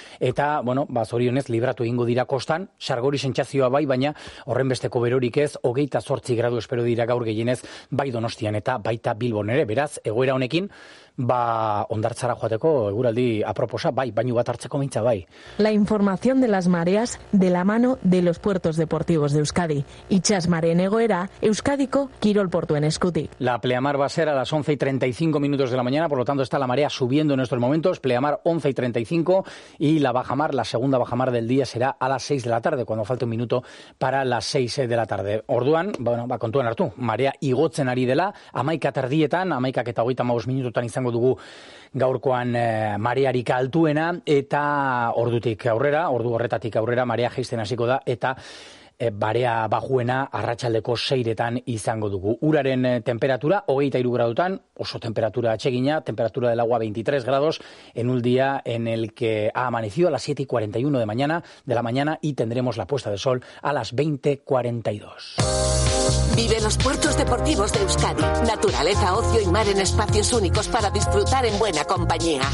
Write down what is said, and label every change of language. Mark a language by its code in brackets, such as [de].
[eu] eta, bueno, ba, zorionez, libratu egingo dira kostan, sargori sentsazioa bai, baina horren besteko berorik ez, 28 gradu espero dira gaur gehienez, bai Donostian eta baita Bilbon ere, beraz, egoera honekin, ba, hondartzara joateko, eguraldi aproposa, bai, bainu bat hartzeko mintza, bai. [es] La información de las mareas de la mano de los puertos deportivos de Euskadi. [eu] Itxas mareen egoera, Euskadiko kirol portuen eskuti. [es] La pleamar va a ser a las 11:35 de la mañana, por lo tanto está la marea subiendo en estos momentos, pleamar 11:35 y la bajamar, la segunda bajamar del día será a las 6 de la tarde, cuando falte un minuto para las 6 de la tarde. [eu] Orduan, bueno, va kontuan hartu, marea igotzen ari dela, 11:00 amaikak eta 35 minutotan izango dugu gaurkoan marearik altuena, eta ordutik aurrera, ordu horretatik aurrera, marea jaisten hasiko da, eta barea bajuena arratsaldeko 6 izango dugu. Uraren temperatura 23 gradutan, oso temperatura atsegina, [es] temperatura del agua 23 grados en un día en el que ha amanecido a las 7:41 de la mañana y tendremos la puesta de sol a las 20:42. Vive los puertos deportivos de Euskadi. Naturaleza, ocio y mar en espacios únicos para disfrutar en buena compañía.